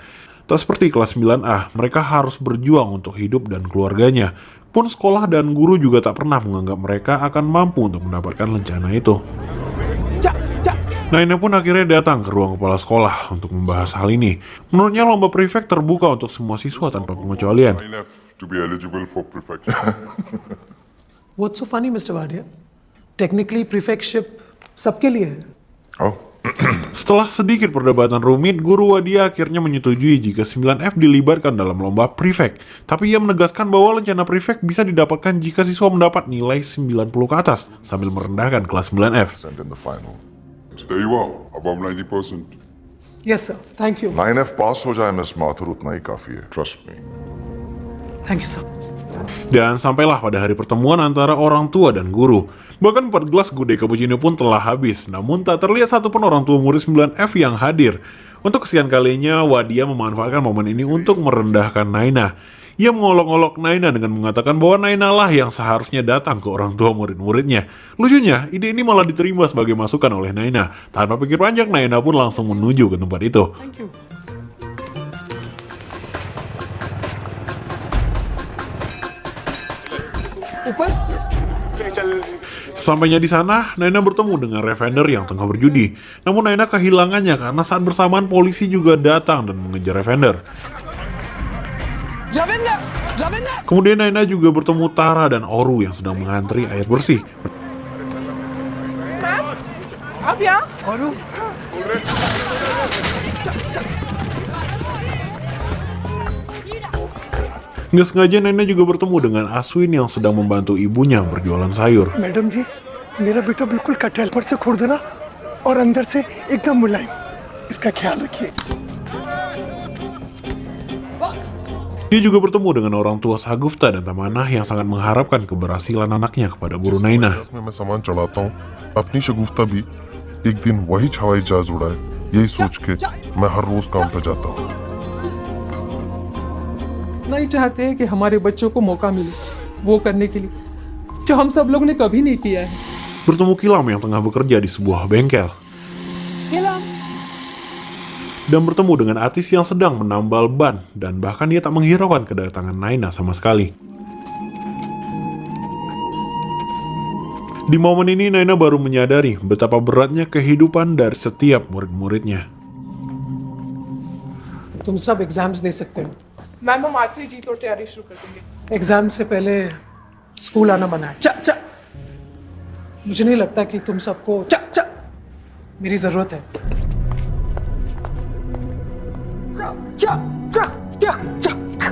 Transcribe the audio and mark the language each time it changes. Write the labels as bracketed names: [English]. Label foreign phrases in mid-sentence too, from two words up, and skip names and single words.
[Indonesian] Tak seperti kelas 9A, mereka harus berjuang untuk hidup dan keluarganya. Pun sekolah dan guru juga tak pernah menganggap mereka akan mampu untuk mendapatkan rencana itu. Naina pun akhirnya datang ke ruang kepala sekolah untuk membahas hal ini. Menurutnya lomba prefect terbuka untuk semua siswa tanpa pengecualian. [English] 9F to be eligible for prefecture. What's so funny, Mr. Wadia? Technically, prefectship [Hindi] सबके लिए है. Oh. [Indonesian] Setelah sedikit perdebatan rumit, guru Wadia akhirnya menyetujui jika 9F dilibatkan dalam lomba prefect. Tapi ia menegaskan bahwa rencana prefect bisa didapatkan jika siswa mendapat nilai 90 ke atas, sambil merendahkan kelas 9F. [English] In the final. There you are, above 90%. Yes, sir. Thank you. [Hindi] 9F पास हो जाए मिस माथुर उतना ही काफी है. [English] Trust me. Thank you, sir. [Indonesian] Dan sampailah pada hari pertemuan antara orang tua dan guru. Bahkan 4 gelas gudeg cappuccino pun telah habis, namun tak terlihat satupun orang tua murid 9F yang hadir. Untuk kesekian kalinya, Wadia memanfaatkan momen ini untuk merendahkan Naina. Ia mengolok-olok Naina dengan mengatakan bahwa Naina lah yang seharusnya datang ke orang tua murid-muridnya. Lucunya, ide ini malah diterima sebagai masukan oleh Naina. Tanpa pikir panjang, Naina pun langsung menuju ke tempat itu. [English] Thank you. [Hindi] ऊपर. [Indonesian] Sampainya di sana, Naina bertemu dengan Ravender yang tengah berjudi. Namun Naina kehilangannya karena saat bersamaan polisi juga datang dan mengejar Ravender. [Hindi] रविंद्र रविंद्र [Indonesian] Kemudian Naina juga bertemu Tara dan Oru yang sedang mengantri air bersih. [Hindi] अब यहाँ और [Indonesian] Nggak sengaja Naina juga bertemu dengan Aswin yang sedang membantu ibunya berjualan sayur. [Hindi] मैडम जी मेरा बेटा बिल्कुल कटहल पर से खुरदरा और अंदर से एकदम मुलायम इसका ख्याल रखिए [Indonesian] Dia juga bertemu dengan orang tua Sagufta dan Tamanah yang sangat mengharapkan keberhasilan anaknya kepada guru Naina. [Hindi] में मैं सामान चढ़ाता हूँ अपनी शगुफ्ता भी एक दिन वही हवाई जहाज उड़ाए यही सोच के मैं हर रोज काम पे जाता हूँ नहीं चाहते हैं कि हमारे बच्चों को मौका मिले वो करने के लिए जो हम सब लोग ने कभी नहीं किया है। [Indonesian] Bertemu Kilam yang tengah bekerja di sebuah bengkel. Dan bertemu dengan Atis yang sedang menambal ban dan bahkan dia tak menghiraukan kedatangan Naina sama sekali. Di momen ini Naina baru menyadari betapa beratnya kehidupan dari setiap murid-muridnya. [Hindi] तुम सब एग्जाम्स दे सकते हो। मैम हम आज से ही जीत और तैयारी शुरू कर देंगे। एग्जाम से पहले स्कूल आना मना है। चा चा मुझे नहीं लगता कि तुम सबको चा चा मेरी जरूरत है। चा चा चा चा चा